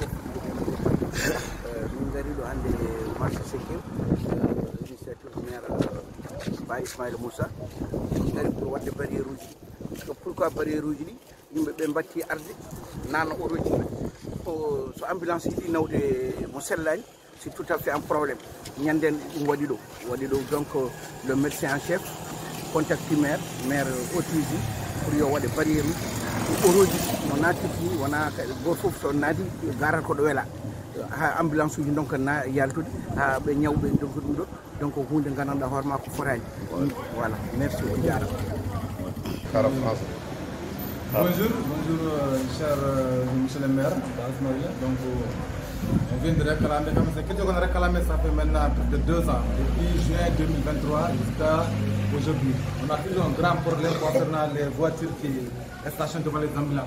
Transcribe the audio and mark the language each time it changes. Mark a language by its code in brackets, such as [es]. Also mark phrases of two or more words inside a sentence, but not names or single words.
[ff] fof min gari ɗo hannde marché 5e initiative maire Ba Ismaïla Moussa min gari pour wadde barriére uji so pourquoi barriére uji ɗi yimɓe ɓe batti arde nanno otoji so ambulance yiɗi nawde mo sellani [fr] c'est tout à fait un problème [ff] ñanden ɗum waɗi ɗo [fr] donc le médecin en chef [ff] contacti maire autorisé pour yo waɗe barriére uji oroji no nattiti wona goto fof so naati garat ko ɗo wela ha ambulance uji donc na yaltude ha ɓe ñawɓe donc ɗum ɗo donc hunde gandanɗa hoore ma ko fotani [fr] voilà merci [ff] o jarama. [fr] Bonjour, cher monsieur le maire. Donc, on vient de réclamer, c'est quelque chose qu'on a réclamé, ça fait maintenant plus de 2 ans, depuis juin 2023 jusqu'à aujourd'hui. On a toujours un grand problème concernant les voitures qui stationnent devant les ambulances.